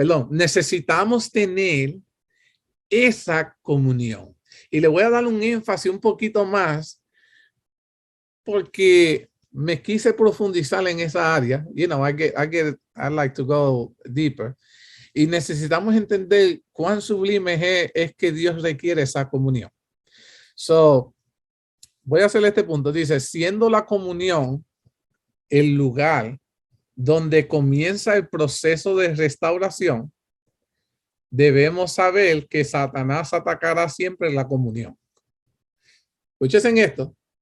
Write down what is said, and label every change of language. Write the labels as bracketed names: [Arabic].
[Spanish] Necesitamos tener esa comunión. Y le voy a dar un énfasis un poquito más porque me quise profundizar en esa área. [English] You know, I like to go deeper. [Spanish] Y necesitamos entender cuán sublime es que Dios requiere esa comunión. Voy a hacer este punto. Dice, siendo la comunión el lugar donde comienza el proceso de restauración, debemos saber que Satanás atacará siempre la comunión. Escuchen esto.